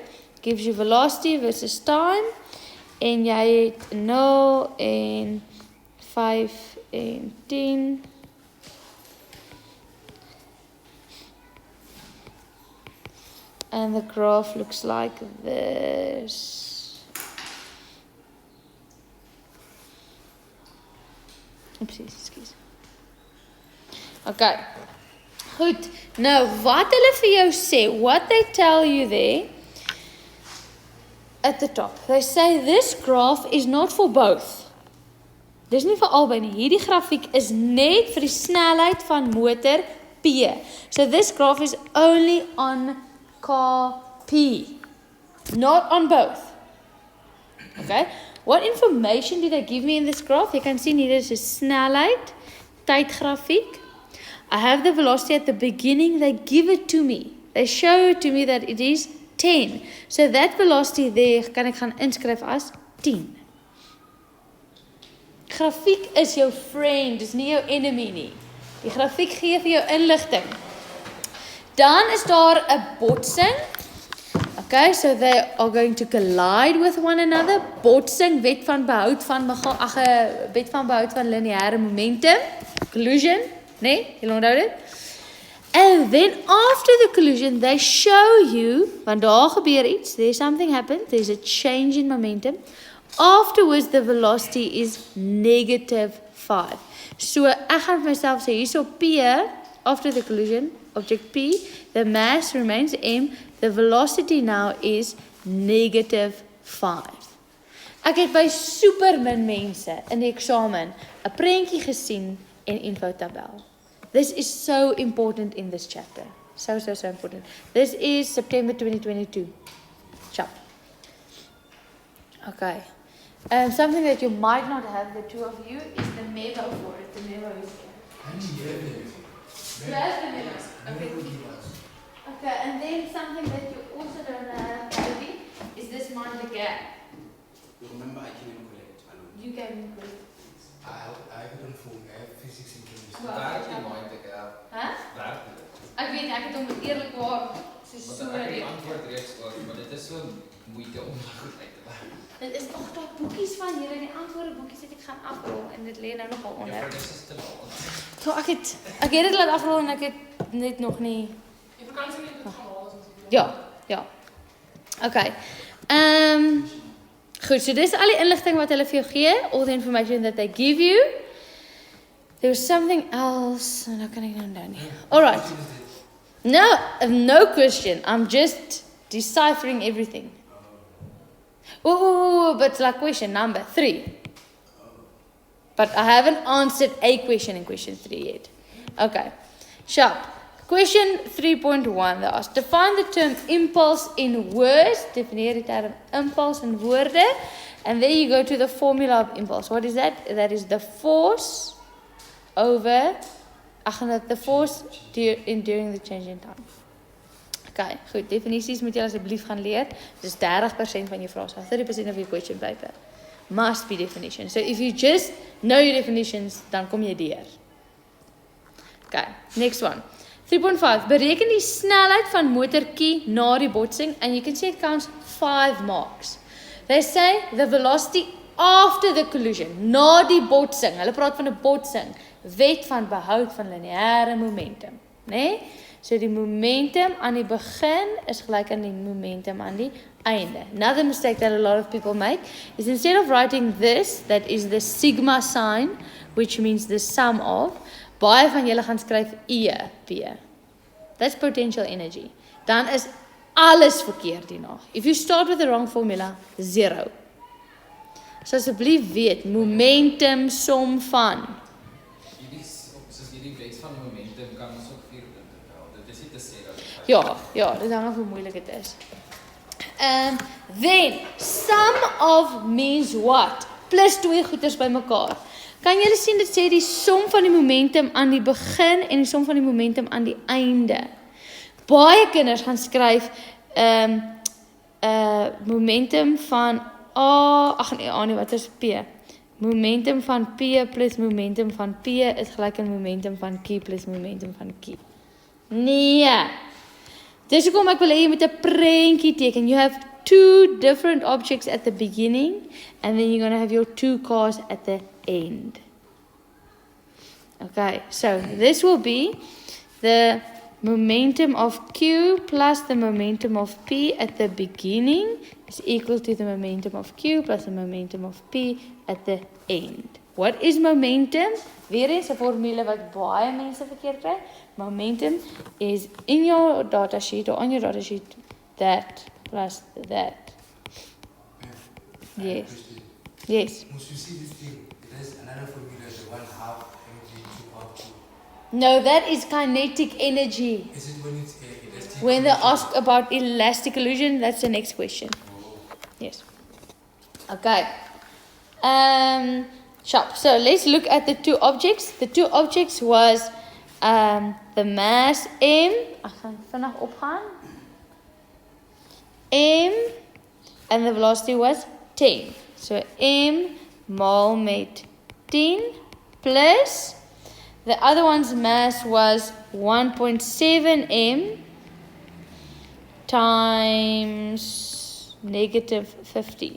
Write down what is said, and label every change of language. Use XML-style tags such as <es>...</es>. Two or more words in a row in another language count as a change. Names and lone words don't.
<en>Gives you velocity versus time.</en> <af>En jy het 0 en 5 en 10.</af> <en>And the graph looks like this.</en> <af>Oepsies, excuse. Okay. Goed. Nou, wat hulle vir jou sê,</af> <en>what they tell you there at the top. They say this graph is not for both.</en> <af>Dis nie vir albei nie. Hierdie grafiek is net vir die snelheid van motor P.</af> <en>So this graph is only on car P, not on both. Okay, what information did they give me in this graph? You can see</en> <af>hier is 'n snelheid, tydgrafiek.</af> <en>I have the velocity at the beginning. They give it to me. They show to me that it is 10. So that velocity there</en> <af>kan ek gaan inskryf as 10. Grafiek is jou friend, dis nie jou enemy nie. Die grafiek gee vir jou inligting. Dan is daar 'n botsing.</af> <en>Okay, so they are going to collide with one another.</en> <af>Botsing, wet van behoud van wet van behoud van lineêre momentum. Collision, nee, jy onthou dit?</af> <en>And then after the collision, they show you,</en> <af>want daar gebeur iets,</af> <en>there's something happened, there's a change in momentum. Afterwards, the velocity is -5. So,</en> <af>ek gaan vir myself sê, hierso</af> <en>P, after the collision, object P, the mass remains M, the velocity now is -5. Ek het by supermin mense in die eksamen 'n prentjie gesien en infotabel. This is so important in this chapter. So important. This is September 2022. Chap. Okay. Something that you might not have, the two of you, is the memo for it. The memo is here. You have the memos. Okay. Okay, and then something that you also don't have, maybe, is this mind the gap. You remember I came and collect. You came and collect. I have it on phone. I have physics and chemistry.</en> <af>Waar die mind the gap? Huh? Waar dit? Ek weet, ek het hom eerlikwaar so Maar ek antwoord reeds ook, maar dit is so moeite om goed uit te werk. Dit is nog daar boekies van julle, die antwoorde boekies het ek gaan afrol en dit lê nou nogal onder. Ja, dit is te laat. So ek het dit laat afrol en ek het net nog nie Ja, ja. Okay. Goed, so dis al die inligting wat hulle vir jou gee,</af> <en>all the information that they give you. There was something else, and</en> <af>nou kan ek nou onthou nie.</af> <en>Alright. No question. I'm just deciphering everything. Ooh, but it's like question number 3. But I haven't answered a question in question 3 yet. Okay. Sharp. Question 3.1, they asked, define the term impulse in words.</en> <af>Defineer die term impulse in woorde.</af> <en>And there you go to the formula of impulse. What is that? That is the force over, the force during the change in time.</en> <af>Okay, goed. Definisies moet jy asseblief gaan leer. Dis 30% van jou vrae.</af> <en>So 30% of your question paper must be definition. So if you just know your definitions,</en> <af>dan kom jy deur.</af> <en>Okay, next one. 3.5.</en> <af>Bereken die snelheid van motortjie na die botsing,</af> <en>and you can see it counts 5 marks. They say the velocity after the collision,</en> <af>na die botsing. Hulle praat van 'n botsing. Wet van behoud van lineêre momentum, né? Nee? So die momentum aan die begin is gelyk aan die momentum aan die einde.</af> <en>Another mistake that a lot of people make is instead of writing this, that is the sigma sign, which means the sum of,</en> <af>baie van julle gaan skryf EP.</af> <en>That's potential energy.</en> <af>Dan is alles verkeerd hierna.</af> <en>If you start with the wrong formula, 0.</en> <af>So asseblief weet, momentum som van. Soos hierdie wet van die momentum kan ons ook 4 punte tel. Dit is nie te sê dat dit Ja, dit hang af hoe moeilik dit is.</af> <en>Then, sum of means what?</en> <af>Plus 2 goeders bymekaar. Kan julle sien dit sê die som van die momentum aan die begin en die som van die momentum aan die einde. Baie kinders gaan skryf momentum van wat is P? Momentum van P plus momentum van P is gelyk aan momentum van Q plus momentum van Q. Nee. Dis hoekom ek wil hê jy moet 'n prentjie teken.</af> <en>You have 2 different objects at the beginning and then you're going to have your 2 cars at the end. Okay, so this will be the momentum of Q plus the momentum of P at the beginning is equal to the momentum of Q plus the momentum of P at the end. What is momentum?</en> <af>Weer eens 'n formule wat baie mense verkeerd kry.</af> <en>Momentum is in your data sheet or on your data sheet that plus that. Yes. Yes. Once you see this thing, there's another formula, the 1/2 mv/2/2. No, that is kinetic energy. Is it when it's elastic? When they ask about elastic illusion, that's the next question. Yes. Okay. Sharp. So let's look at the 2 objects. The 2 objects was the mass M.</en> <af>Ek gaan vinnig opgaan.</af> <en>M and the velocity was 10. So M</en> <af>mol met</af> <en>10 plus the other one's mass was 1.7 m times negative 15.</en>